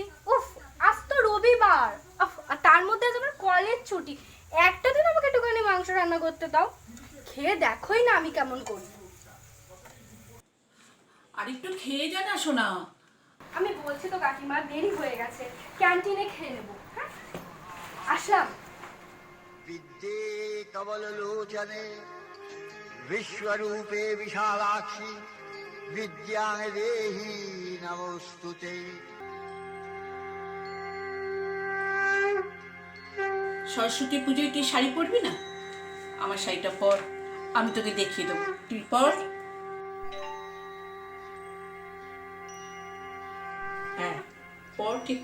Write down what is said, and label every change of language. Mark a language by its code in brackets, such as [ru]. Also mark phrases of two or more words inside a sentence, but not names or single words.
[bn] উফ, আজ তো রবিবার, আর তার মধ্যে আজ আমার কলেজ ছুটি। একটা দিন আমাকে একটুখানি মাংস রান্না করতে দাও, খেয়ে দেখোই না আমি কেমন করি। আর একটু খেয়ে যা না সোনা। আমি বলছি তো কাকিমা, দেরি হয়ে গেছে, ক্যান্টিনে খেয়ে নেবো। হ্যাঁ, আসলাম। [sa] विद्ये कमललोचने विश्वरूपे विशालाक्षि विद्यां देहि नमोस्तुते। [bn] সরস্বতী পুজোয় কি শাড়ি পরবি না? আমার শাড়িটা পর, আমি তোকে দেখিয়ে দেবো, তুই পর। হ্যাঁ পর, ঠিক।